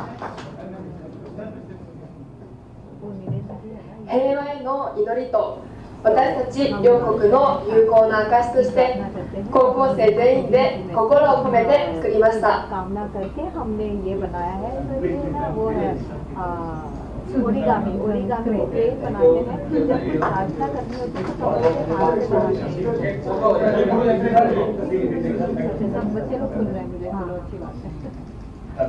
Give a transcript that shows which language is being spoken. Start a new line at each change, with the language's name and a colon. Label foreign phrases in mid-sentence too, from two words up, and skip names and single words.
Japanese: 平和への祈りと私たち両国の友好な証として高校生全員で心を込めて作りました。
Hindi: कामना करके हमने ये बनाया है। तो ये ना वो है ओरिगामी क्ले बनाते हैं। जब कुछ प्रार्थना करनी होती है तो हाथ से बनाते हैं। सब बच्चे लोग सुन रहे हैं मुझे, चलो अच्छी बात है।